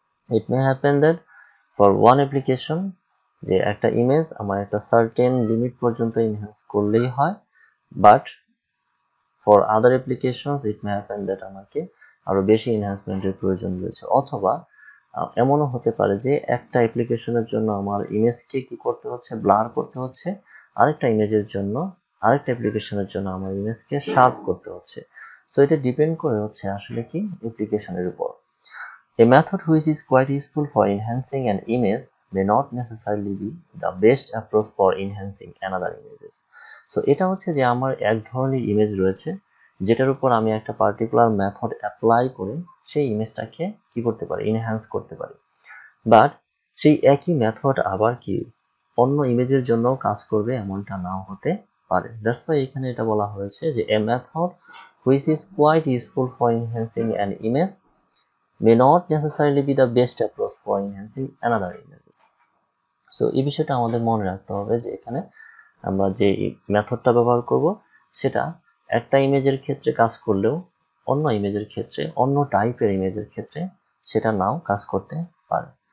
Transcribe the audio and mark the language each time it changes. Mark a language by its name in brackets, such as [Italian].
[English] it may happen that for one application [Bangla] যে একটা image আমার একটা সার্টেন লিমিট পর্যন্ত ইনহ্যান্স করলেই হয়, [English] but for other applications it may happen that [Bangla] আমাকে আরো বেশি এনহ্যান্সমেন্টের প্রয়োজন রয়েছে। অথবা এমনও হতে পারে যে একটা অ্যাপ্লিকেশনের জন্য আমার ইমেজকে কি করতে হচ্ছে, ব্লার করতে হচ্ছে, আরেকটা ইমেজের জন্য, আরেকটা অ্যাপ্লিকেশনের জন্য আমার ইমেজকে শার্প করতে হচ্ছে। সো এটা ডিপেন্ড করে হচ্ছে আসলে কি অ্যাপ্লিকেশনের উপর। [English] A method which is quite useful for enhancing an image may not necessarily be the best approach for enhancing another images. [Bangla] So এটা হচ্ছে যে আমার এক ধরনের ইমেজ রয়েছে যেটার উপর আমি একটা পার্টিকুলার মেথড অ্যাপ্লাই করে সেই ইমেজটাকে কি করতে পারি, এনহ্যান্স করতে পারি। বাট সেই একই মেথড আবার কি অন্য ইমেজের জন্য কাজ করবে এমনটা নাও হতে পারে। [English] that's why [Bangla] এখানে এটা বলা হয়েছে যে [English] a method which is quite useful for enhancing an image may not necessarily be the best approach for enhancing another images. [Bangla] So এই বিষয়টা আমাদের মনে রাখতে হবে যে এখানে আমরা যে মেথডটা ব্যবহার করব সেটা একটা ইমেজের ক্ষেত্রে কাজ করলেও অন্য ইমেজের ক্ষেত্রে, অন্য টাইপের ইমেজের ক্ষেত্রে সেটা নাও কাজ করতে পারে।